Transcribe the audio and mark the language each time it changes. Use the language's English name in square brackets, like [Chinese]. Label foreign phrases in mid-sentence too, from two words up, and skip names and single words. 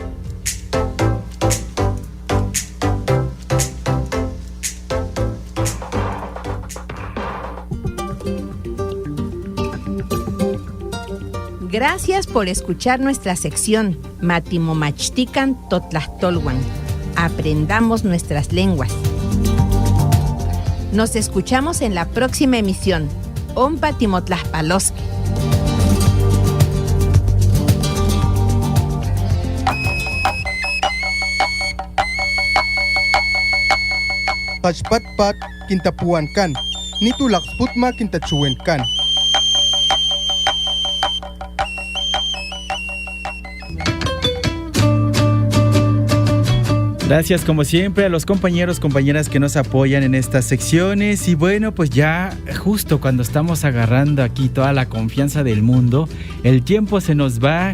[Spanish] Gracias por escuchar nuestra sección Matimomachtican Totlahtolwan. Aprendamos nuestras lenguas. Nos escuchamos en la próxima emisión. [Nahuatl languages] Ompa Timotlaspaloski. [Papantla Totonac] Pachpatpat kintapuankan, nitulaxputma kintachuenkan. [Spanish] Gracias como siempre a los compañeros, compañeras que nos apoyan en estas secciones. Y bueno, pues ya justo cuando estamos agarrando aquí toda la confianza del mundo, el tiempo se nos va.